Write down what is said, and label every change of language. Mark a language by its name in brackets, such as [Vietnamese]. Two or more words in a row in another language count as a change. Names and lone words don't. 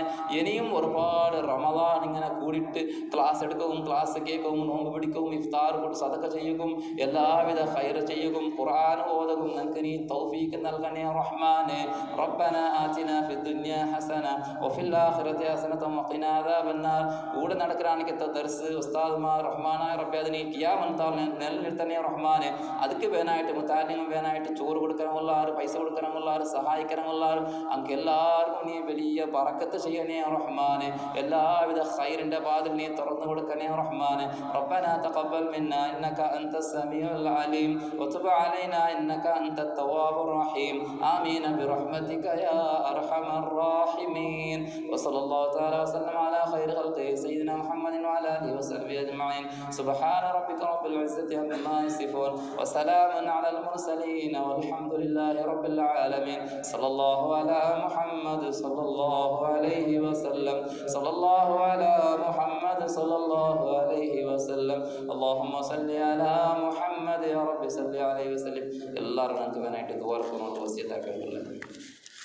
[Malayalam] ഇനിയും ഒരുപാട് റമദാൻ ഇങ്ങനെ കൂടിയിട്ട് ക്ലാസ് എടുക്കും, ക്ലാസ് കേൾക്കും, നോമ്പ് പിടിക്കും, ഇഫ്താർ കൊണ്ട് സദഖ ചെയ്യുകയും എല്ലാവിധ ഖൈർ ചെയ്യുകയും ഖുർആൻ ഓതുകയും ഞങ്ങൾക്ക് നീ തൗഫീഖ് നൽകണേ റഹ്മാനെ. [Arabic] ربنا آتنا في الدنيا حسنة وفي الآخرة حسنة وقنا عذاب النار. [Malayalam] കൂടെ നടക്കാനിക്കത്ത ദർസ് ഉസ്താദ്മാർ റഹ്മാനായ റബ്ബേ അതിന് ഖിയാമത്താൽ നിലനിർത്തണേ റഹ്മാനെ. ಅದಕ್ಕೆ ಬೇನಾയിട്ട് മുത്താലിം വേനായിട്ട് ചോറ് കൊടുക്കണമുള്ള പൈസ കൊടുക്കണമുള്ള സഹായിക്കണമുള്ള അങ്ങ് എല്ലാവർക്കും നീ വലിയ ബറക്കത്ത് ചെയ്യണേ റഹ്മാനെ. എല്ലാവിധ ഖൈറിന്റെ വാതിൽ നീ തുറന്നു കൊടുക്കണേ റഹ്മാനെ. [Arabic] ربنا تقبل منا انك انت السميع العليم وتب علينا انك انت التواب الرحيم. آمين برحمتك يا ارحم الراحمين. وصلى الله تعالى وسلم على خير خلقه سيدنا محمد وعلى اله وصحبه اجمعين. سبحان ربك رب العزة عما يصفون وسلام على المرسلين والحمد لله رب العالمين. صلى الله على محمد صلى الله عليه وسلم. صلى الله على محمد صلى الله عليه وسلم. اللهم صل على محمد يا رب صل عليه وسلم. [Malayalam] എല്ലാവരും നമുക്ക് വേനായിട്ട് ദുആ ചെയ്യണം. വസിയത്താക്കുന്നില്ല.